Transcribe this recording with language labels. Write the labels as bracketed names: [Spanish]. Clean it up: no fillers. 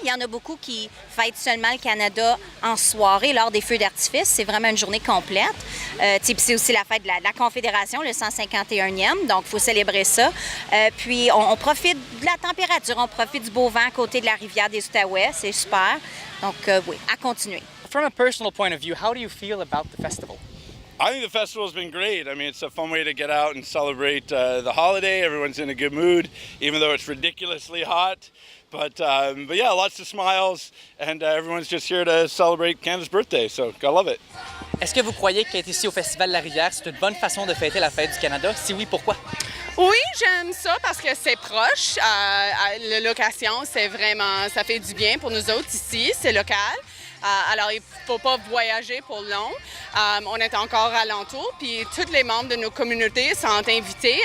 [French] Il y en a beaucoup qui fêtent seulement le Canada en soirée lors des feux d'artifice. C'est vraiment une journée complète. Puis c'est aussi la fête de la Confédération, le 151e. Donc, il faut célébrer ça. Puis, on profite de la température. On profite du beau vent à côté de la rivière des Outaouais. C'est super. Donc, oui, à continuer. [English] From a personal point of view, how do you feel about the festival? I think the festival's been great. I mean, it's a fun way to get out and celebrate the holiday. Everyone's in a good mood, even though it's ridiculously hot. But yeah, lots of smiles, and everyone's just here to celebrate Canada's birthday, so gotta love it. [French] Est-ce que vous croyez qu'être ici au Festival de la Rivière, c'est une bonne façon de fêter la fête du Canada? Si oui, pourquoi? Oui, j'aime ça parce que c'est proche. La location, c'est vraiment, ça fait du bien pour nous autres ici, c'est local. Alors, il ne faut pas voyager pour long. On est encore alentour, puis tous les membres de nos communautés sont invités.